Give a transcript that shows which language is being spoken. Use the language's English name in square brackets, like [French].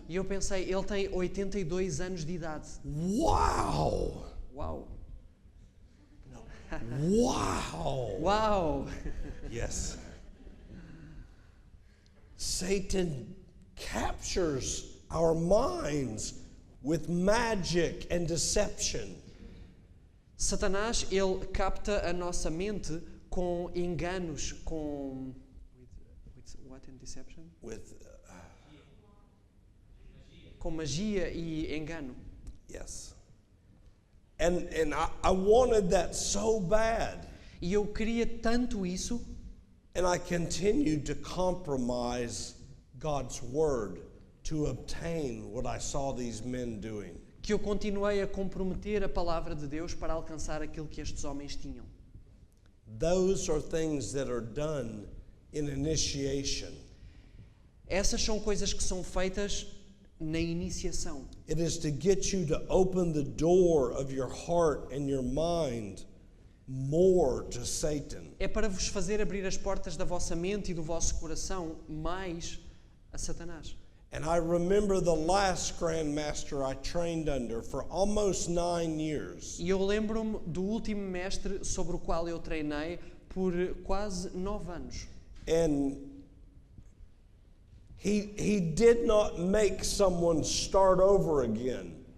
[Portuguese] E eu pensei, ele tem 82 anos de idade. [English] Wow! [Portuguese] Uau! [English] Wow! [Portuguese] Uau! [English] Yes. Satan captures our minds with magic and deception. [Portuguese] Satanás, ele capta a nossa mente com enganos, com... [English] With what and deception? With, [Portuguese] Com magia e engano. [English] yes. And I wanted that so bad. [Portuguese] E eu queria tanto isso, [English] And I continued to compromise God's word to obtain what I saw these men doing. [Portuguese] que eu continuei a comprometer a palavra de Deus para alcançar aquilo que estes homens tinham. [English] Those are things that are done in initiation. [Portuguese] Essas são coisas que são feitas na iniciação. [English] It is to get you to open the door of your heart and your mind more to Satan. [Portuguese] É para vos fazer abrir as portas da vossa mente e do vosso coração mais a Satanás. [English] And I remember the last Grandmaster I trained under for almost 9 years. [Portuguese] E eu lembro-me do último mestre sobre o qual eu treinei por quase 9 anos. [English] And he did not make someone start over again.